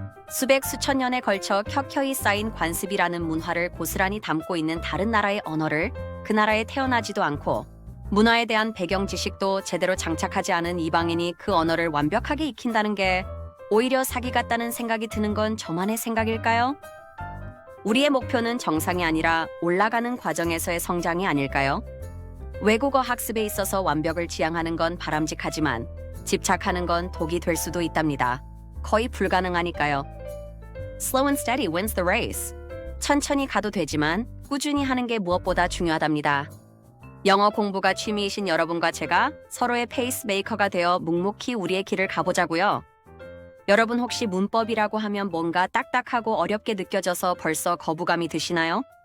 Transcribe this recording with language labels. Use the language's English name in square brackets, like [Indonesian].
[Korean] 수백 수천 년에 걸쳐 켜켜이 쌓인 관습이라는 문화를 고스란히 담고 있는 다른 나라의 언어를 그 나라에 태어나지도 않고 문화에 대한 배경 지식도 제대로 장착하지 않은 이방인이 그 언어를 완벽하게 익힌다는 게 오히려 사기 같다는 생각이 드는 건 저만의 생각일까요? 우리의 목표는 정상이 아니라 올라가는 과정에서의 성장이 아닐까요? 외국어 학습에 있어서 완벽을 지향하는 건 바람직하지만 집착하는 건 독이 될 수도 있답니다. 거의 불가능하니까요. [English] Slow and steady wins the race. [Korean] 천천히 가도 되지만 꾸준히 하는 게 무엇보다 중요하답니다. 영어 공부가 취미이신 여러분과 제가 서로의 페이스메이커가 되어 묵묵히 우리의 길을 가보자고요. 여러분 혹시 문법이라고 하면 뭔가 딱딱하고 어렵게 느껴져서 벌써 거부감이 드시나요?